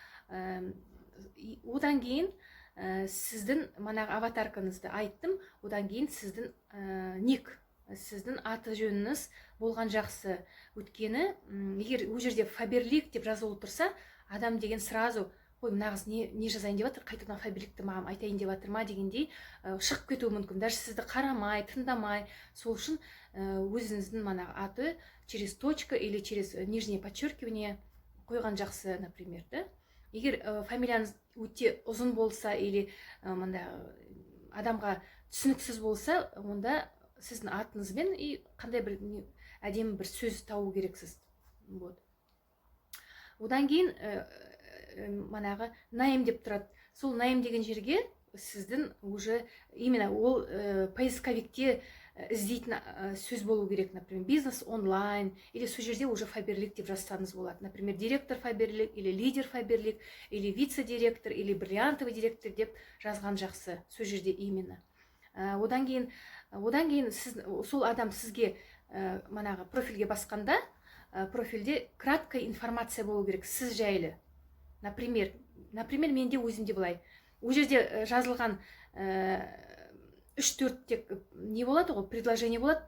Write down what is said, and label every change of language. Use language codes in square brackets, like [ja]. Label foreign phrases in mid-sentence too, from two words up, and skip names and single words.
[kk] Одан кейін сіздің аватаркаңызды айттым, одан кейін сіздің ник, сіздің аты жөніңіз болған жақсы. Өйткені, егер ол жерде Фаберлик деп жазылып тұрса, адам деген сразу, ой, мына қыз не жазайын деп жатыр, қайтадан Фаберликті маған айтайын деп жатыр ма дегендей шығып кетуі мүмкін. Даже сізді қарамай, тыңдамай. Сол үшін өзіңіздің аты [ru] через точка или через нижнее подчеркивание [kk] қойған жақсы, например, да? Егер фамилияңыз өте ұзын болса или адамға түсініксіз болса, онда сіздің атыңызбен қандай бір әдемі бір сөз тауу керексіз. Одан кейін манағы найм деп тұрады. Сол найм деген жерге сіздің [ru] уже именно [kk] ол поисковикте іздейтін сөз болу керек. Например, бизнес онлайн, или сол жерде уже фаберлик деп жазсаңыз болады. Например, директор фаберлик, или лидер фаберлик, или вице-директор, [ru] или бриллиантовый директор [kk] деп жазған жақсы. Сол жерде именно. Одан кейін сіз, сол адам сізге манағы профильге басқанда, профильде [ru] краткая информация [kk] болу керек сіз жайлы. Например, менде өзімде былай. Ол жерде жазылған 3-4 тек не болады ғой, предложение болады.